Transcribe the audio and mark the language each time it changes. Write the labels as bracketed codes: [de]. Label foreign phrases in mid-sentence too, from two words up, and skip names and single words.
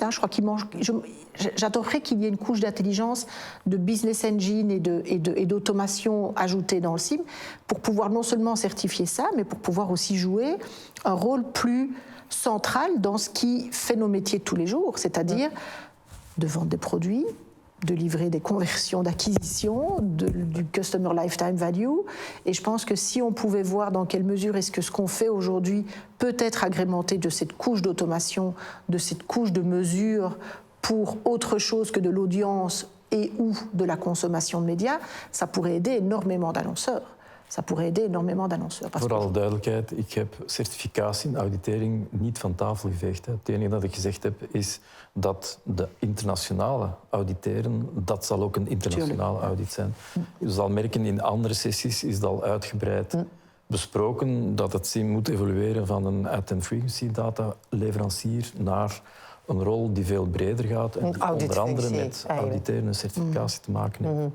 [fr] Je crois j'adorerais qu'il y ait une couche d'intelligence, de [en] business engine [fr] et d'automation ajoutée dans le CIM pour pouvoir non seulement certifier ça, mais pour pouvoir aussi jouer un rôle plus central dans ce qui fait nos métiers de tous les jours, c'est-à-dire de vendre des produits, de livrer des conversions d'acquisition, du [en] Customer Lifetime Value. [fr] Et je pense que si on pouvait voir dans quelle mesure est-ce que ce qu'on fait aujourd'hui peut être agrémenté de cette couche d'automation, de cette couche de mesure pour autre chose que de l'audience et ou de la médias, ça pourrait aider énormément d'annonceurs. [nl] Voor alle duidelijkheid, ik heb certificatie en auditering niet van tafel geveegd. Het enige dat ik gezegd heb is dat de internationale auditeren, dat zal ook een internationale audit zijn. Je zal merken, in andere sessies is het al uitgebreid besproken dat het CIM moet evolueren van een ad- frequency data leverancier naar een rol die veel breder gaat en die onder andere met auditeren en certificatie te maken heeft.